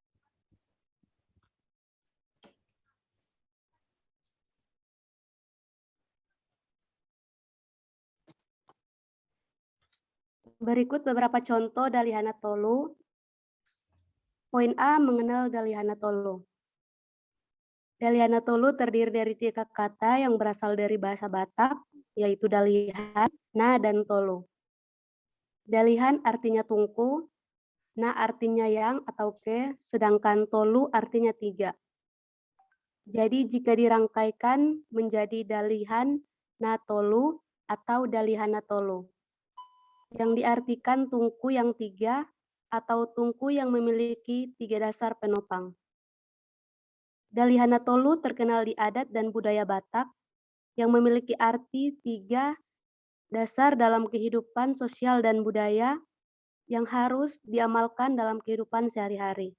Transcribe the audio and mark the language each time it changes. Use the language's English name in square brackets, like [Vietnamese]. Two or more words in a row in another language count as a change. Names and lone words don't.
[Indonesian] Berikut beberapa contoh Dalihana Tolu. Poin A, mengenal Dalihana Tolu. Dalihana Tolu terdiri dari 3 kata yang berasal dari bahasa Batak, yaitu dalihan, na, dan tolu. Dalihan artinya tungku, na artinya yang atau ke, sedangkan tolu artinya 3. Jadi jika dirangkaikan menjadi dalihan na tolu atau dalihana tolu, yang diartikan tungku yang 3 atau tungku yang memiliki 3 dasar penopang. Dalihana Tolu terkenal di adat dan budaya Batak yang memiliki arti 3 dasar dalam kehidupan sosial dan budaya yang harus diamalkan dalam kehidupan sehari-hari.